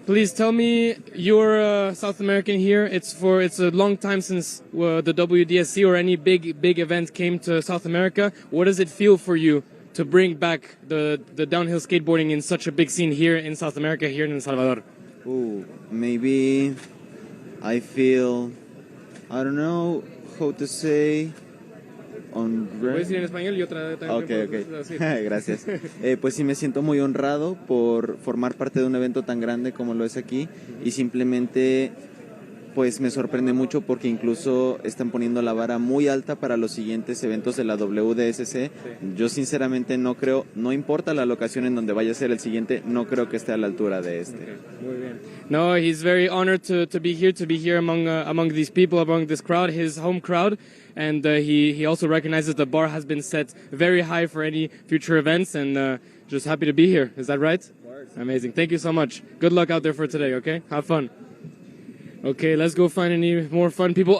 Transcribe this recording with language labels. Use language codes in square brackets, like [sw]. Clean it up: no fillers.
[en] Please tell me, you're South American here. It's a long time since the WDSC or any big event came to South America. What does it feel for you to bring back the downhill skateboarding in such a big scene here in South America, here in El Salvador? Ooh, maybe I feel, I don't know how to say. [es] ¿Puedes decir en español? Yo Ok. Gracias. Pues sí, me siento muy honrado por formar parte de un evento tan grande como lo es aquí, y simplemente pues me sorprende mucho porque incluso están poniendo la vara muy alta para los siguientes eventos de la WDSC. Yo sinceramente no creo, no importa la locación en donde vaya a ser el siguiente, no creo que esté a la altura de este. Muy bien. [en] No, he's very honored to be here among these people, among this crowd, his home crowd. And he also recognizes the bar has been set very high for any future events, and just happy to be here. Is that right? Amazing. Thank you so much. Good luck out there for today, okay? Have fun. Okay, let's go find any more fun people.